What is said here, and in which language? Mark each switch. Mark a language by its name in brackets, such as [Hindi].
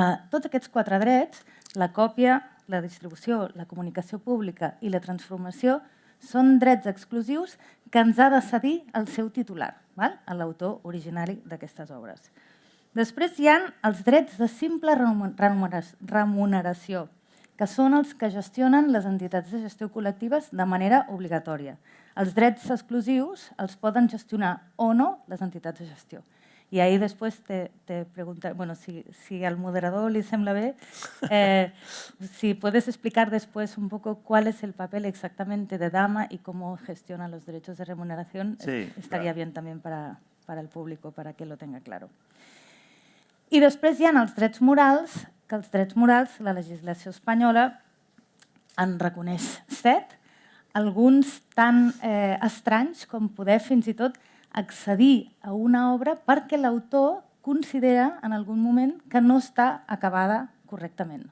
[Catalan] Tots aquests 4 drets, la còpia, la distribució, la comunicació pública i la transformació, són drets exclusius que ens ha de cedir el seu titular, l'autor originari d'aquestes obres. Després hi ha els drets de simple remuneració, que són els que gestionen les entitats de gestió col·lectives de manera obligatòria. Els drets exclusius els poden gestionar o no les entitats de gestió. [Spanish] Y ahí después te preguntaré, bueno, si al moderador le [Catalan] sembla bé, [Spanish] si puedes explicar después un poco cuál es el papel exactamente de Dama y cómo gestiona los derechos de remuneración, sí, estaría bien también para el público, para que lo tenga claro. [Catalan] I després hi ha els drets morals, que els drets morals, la legislació espanyola en reconeix 7, alguns tan estranys com poder fins i tot accedir a una obra perquè l'autor considera en algun moment que no està acabada correctament.